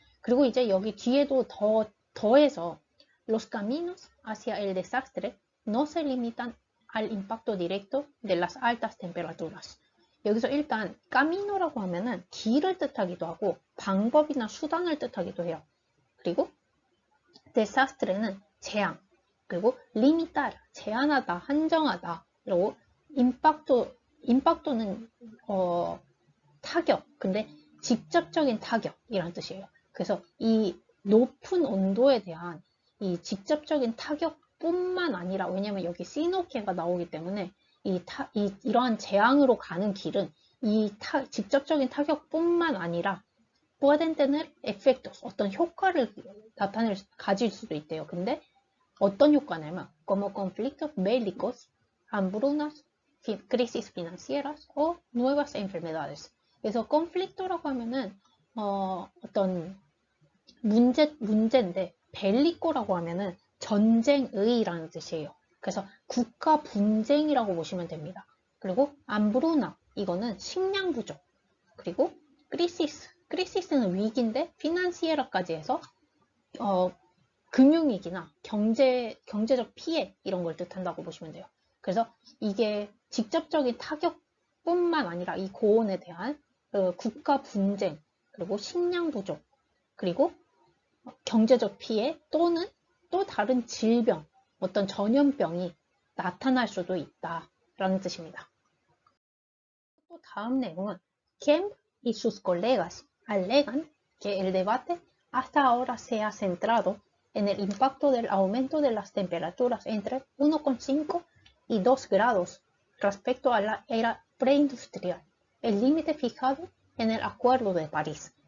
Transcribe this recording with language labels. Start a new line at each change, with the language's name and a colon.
Korean: 그리고 이제 여기 뒤에도 더해서
Spanish: los caminos hacia el desastre no se limitan al impacto directo de las altas temperaturas.
Korean: 여기서 일단 까미노라고 하면은 길을 뜻하기도 하고 방법이나 수단을 뜻하기도 해요. 그리고 데사스트레는 재앙, 그리고 limitar, 제한하다, 한정하다, 그리고 임팍토는 타격, 근데 직접적인 타격이라는 뜻이에요. 그래서 이 높은 온도에 대한 이 직접적인 타격뿐만 아니라, 왜냐면 여기 시노케가 나오기 때문에 이러한 재앙으로 가는 길은 직접적인 타격뿐만 아니라
Spanish: pueden tener efectos,
Korean: 어떤 효과를 가질 수도 있대요. 근데 어떤 효과냐면
Spanish: como conflictos bélicos, hambrunas, crisis financieras o nuevas enfermedades.
Korean: 그래서 conflicto라고 하면은 어떤 문제인데 벨리코라고 하면은 전쟁의라는 뜻이에요. 그래서 국가 분쟁이라고 보시면 됩니다. 그리고 암브루나, 이거는 식량 부족. 그리고 크리시스는 위기인데 피난시에라까지 해서 금융위기나 경제적 피해 이런 걸 뜻한다고 보시면 돼요. 그래서 이게 직접적인 타격뿐만 아니라 이 고온에 대한 국가 분쟁, 그리고 식량 부족, 그리고 경제적 피해 또는 또 다른 질병, 어떤 전염병이 나타날 수도 있다라는 뜻입니다. 또 다음 내용은
Spanish: Kemp y sus colegas alegan que el debate hasta ahora se ha centrado en el impacto del aumento de las temperaturas entre 1,5 y 2 grados respecto a la era preindustrial, el límite fijado en el Acuerdo de París.